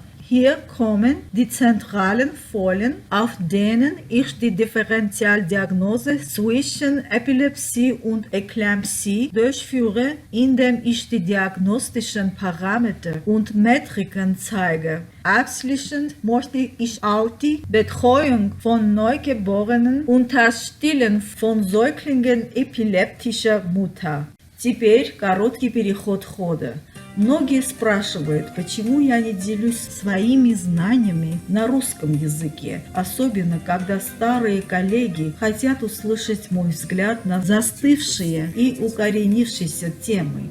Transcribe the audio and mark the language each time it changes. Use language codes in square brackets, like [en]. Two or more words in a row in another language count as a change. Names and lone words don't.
[de] Hier kommen die zentralen Folien, auf denen ich die Differentialdiagnose zwischen Epilepsie und Eclampsie durchführe, indem ich die diagnostischen Parameter und Metriken zeige. Abschließend möchte ich auch die Betreuung von Neugeborenen und das Stillen von Säuglingen epileptischer Mutter. [ru] Теперь короткий переход хода. Многие спрашивают, почему я не делюсь своими знаниями на русском языке, особенно когда старые коллеги хотят услышать мой взгляд на застывшие и укоренившиеся темы.